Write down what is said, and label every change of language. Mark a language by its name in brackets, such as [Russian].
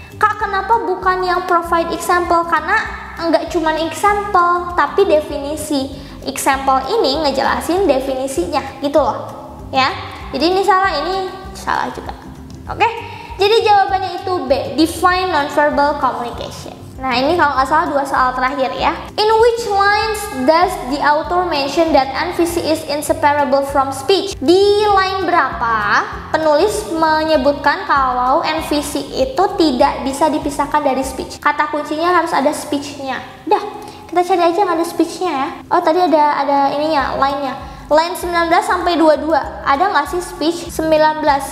[Indonesian] Kak, kenapa bukan yang [English] provide example? [Indonesian] Karena enggak cuma example, tapi definisi. Example ini ngejelasin definisinya, gitu loh. Ya. Jadi ini salah juga. Oke? Jadi jawabannya itu B, [English] define nonverbal communication. [Indonesian] Nah, ini kalau nggak salah 2 soal terakhir ya. [English] In which lines does the author mention that NVC is inseparable from speech? [Indonesian] Di line berapa penulis menyebutkan kalau NVC itu tidak bisa dipisahkan dari speech? Kata kuncinya harus ada speech-nya. Dah, kita cari aja yang ada speech-nya ya. Oh, tadi ada ininya, line-nya. Line 19 sampai 22. Ada nggak sih speech 19?